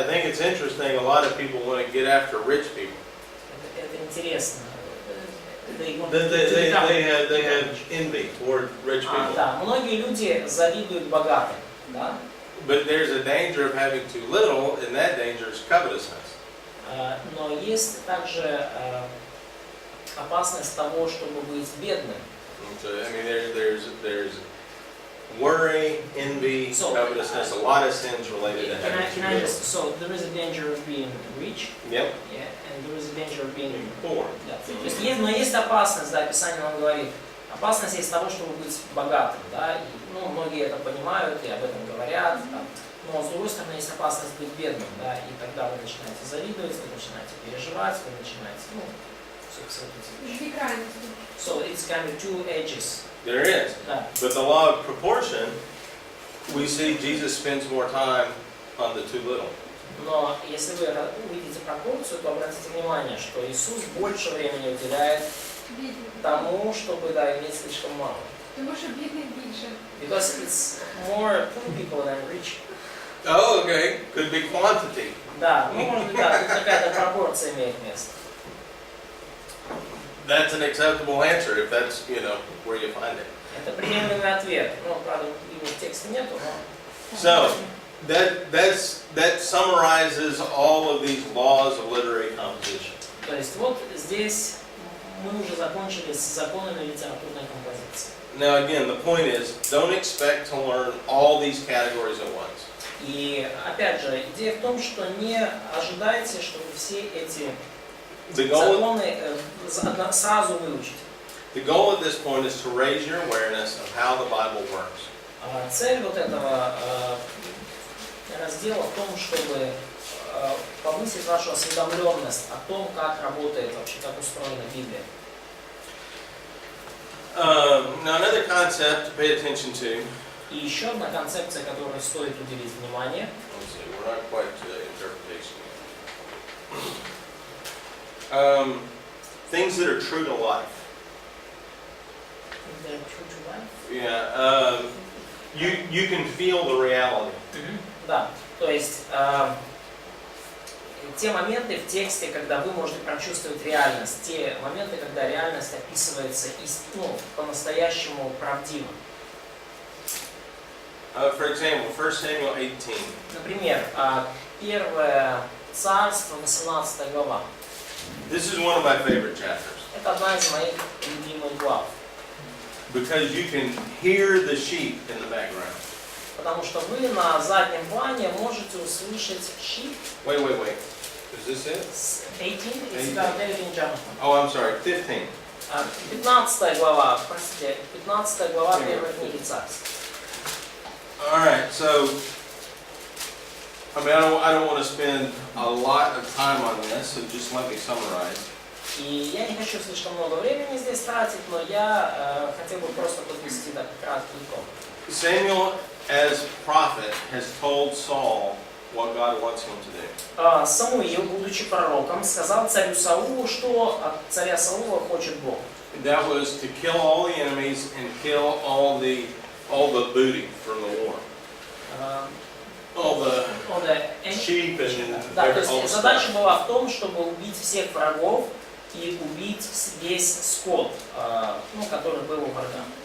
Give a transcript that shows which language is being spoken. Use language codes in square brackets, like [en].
[en] I think it's interesting. A lot of people want to get after rich people. [ru] Это интересно. [en] They have envy toward rich people. [ru] Да, многие люди завидуют богатым, да? [en] But there's a danger of having too little, and that danger is covetousness. [ru] Но есть также опасность того, чтобы быть бедным. [en] So, I mean, there's worry, envy, So, covetousness, a lot of sins related to having too Can I little. just, so there is a danger of being rich, Yep. yeah, and there is a danger of being Poor. [ru] да. То есть, но есть опасность, да, Писание нам говорит, опасность есть того, чтобы быть богатым, да, и, многие это понимают и об этом говорят, да. Но с другой стороны есть опасность быть бедным, да, и тогда вы начинаете завидовать, вы начинаете переживать, вы начинаете, все эти вещи. [uk] Дві крайності. [en] So it's kind of two edges. There is. [ru] Да. [en] But the law of proportion, we see Jesus spends more time on the too little. [ru] Но если вы увидите пропорцию, то обратите внимание, что Иисус больше времени уделяет тому, чтобы иметь слишком мало. [uk] Тому що бідних більше. [en] Because it's more poor people than rich. Oh, okay. Could be quantity. [ru] Да, может быть, да, тут какая-то пропорция имеет место. [en] That's an acceptable answer if that's, where you find it. [ru] Это приемлемый ответ. Правда, его в тексте нету, но... [en] So, that summarizes all of these laws of literary composition. [ru] То есть вот здесь мы уже закончили с законами литературной композиции. [en] Now again, the point is, don't expect to learn all these categories at once. [ru] И опять же, идея в том, что не ожидайте, что вы все эти законы сразу выучите. [en] The goal at this point is to raise your awareness of how the Bible works. [ru] Цель вот этого раздела в том, чтобы повысить вашу осведомленность о том, как работает вообще, как устроена Библия. [en] Now another concept to pay attention to. [ru] И еще одна концепция, которой стоит уделить внимание. [en] Let's see, we're not quite to interpretation yet. Things that are true to life. They're true to life. Yeah. You can feel the reality. [ru] Да, то есть те моменты в тексте, когда вы можете прочувствовать реальность, те моменты, когда реальность описывается по-настоящему правдиво. [en] For example, 1 Samuel 18. [ru] Например, 1 Царство, 18 глава. [en] This is one of my favorite chapters. [ru] Это одна из моих любимых глав. [en] Because you can hear the sheep in the background. [ru] Потому что вы на заднем плане можете услышать sheep. [en] Wait. Is this it? 18? It's about David and Jonathan. Oh, I'm sorry, 15. [ru] 15 глава, простите, 15 глава первой книги Царств. [en] All right, so I don't want to spend a lot of time on this, so just let me summarize. [ru] И я не хочу слишком много времени здесь тратить, но я хотел бы просто подвести так краткий итог. [en] Samuel, as prophet, has told Saul what God wants him to do. [ru] Самуил, будучи пророком, сказал царю Саулу, что от царя Саула хочет Бог. [en] That was to kill all the enemies and kill all the booty from the war. All the sheep and [ru] да, то есть задача была в том, чтобы убить всех врагов и убить весь скот, который был у врага.